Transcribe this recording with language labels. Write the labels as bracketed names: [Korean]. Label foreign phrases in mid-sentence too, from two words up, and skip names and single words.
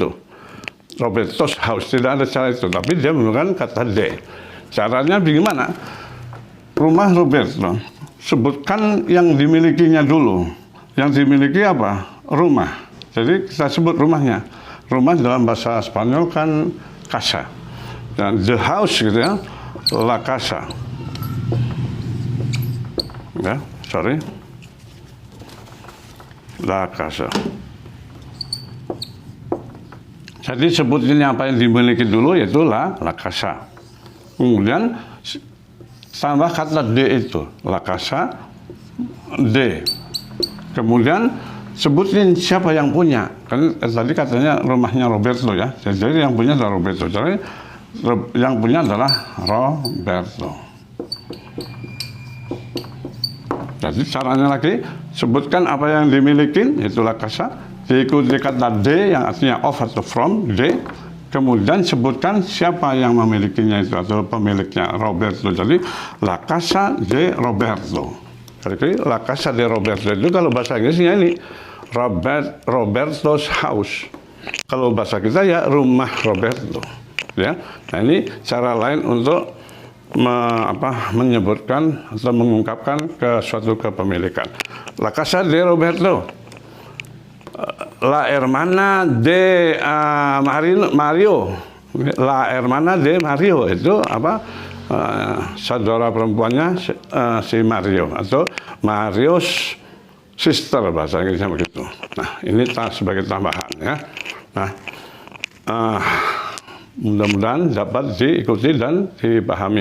[English] Roberto's house [Indonesian] tidak ada cara itu, tapi dia menggunakan kata de. Caranya bagaimana? Rumah Roberto, sebutkan yang dimilikinya dulu. Yang dimiliki apa? Rumah. Jadi kita sebut rumahnya. Rumah dalam bahasa Spanyol kan casa. Dan [English] the house [Indonesian] gitu ya, [Spanish] la casa. Ya, sorry. La casa. [Indonesian] Jadi sebutin apa yang dimiliki dulu, yaitu [Spanish] la casa. [Indonesian] Kemudian tambah kata de itu, [Spanish] la casa de. [Indonesian] Kemudian sebutin siapa yang punya. Kan tadi katanya rumahnya Roberto ya. Jadi yang punya adalah Roberto. Jadi yang punya adalah Roberto. Jadi caranya lagi, sebutkan apa yang dimiliki, itulah casa. Diikuti kata de yang artinya of atau from, de. Kemudian sebutkan siapa yang memilikinya itu atau pemiliknya, Roberto. Jadi [Spanish] la casa de Roberto. [Indonesian] Jadi [Spanish] la casa de Roberto [Indonesian] itu kalau bahasa Inggrisnya ini [English] Roberto's house. [Indonesian] Kalau bahasa kita ya rumah Roberto. Ya. Nah ini cara lain untuk menyebutkan atau mengungkapkan ke suatu kepemilikan. [Spanish] La casa de Roberto. La hermana de Mario. La hermana de Mario [Indonesian] itu apa? Saudara perempuannya si Mario atau [English] Mario's sister [Indonesian] bahasa Inggrisnya begitu. Nah ini sebagai tambahan ya. Nah mudah-mudahan dapat diikuti dan dipahami.